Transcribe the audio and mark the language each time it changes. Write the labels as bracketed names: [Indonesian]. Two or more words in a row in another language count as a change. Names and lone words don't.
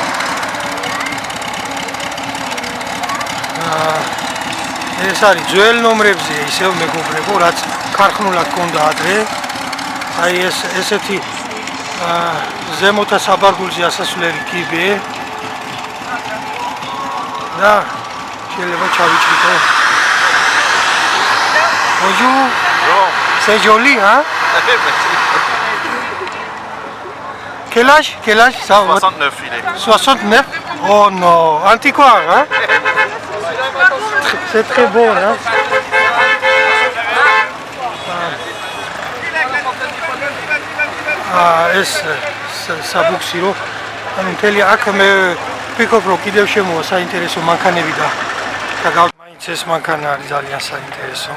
[Georgian] ეს არის ძველ ნომრებზე ისევ მეგობრებო, რაც ქარხნულად გქონდა ადრე. აი ესეთი ზემოთა საბარგულზე ასასვლელი კიბე. და შეიძლება ჩავიჭრითო. [French] Bonjour. C'est joli, hein? Quel âge? 69 il est. 69? Oh non, antiquaire, hein? C'est très beau, hein? [Georgian] ეს საბუქსი რო ანუ მთელი აქ მე ვფიქრობ რომ კიდევ შემოვა საინტერესო მანქანები და მაინც ეს მანქანა არის ძალიან საინტერესო.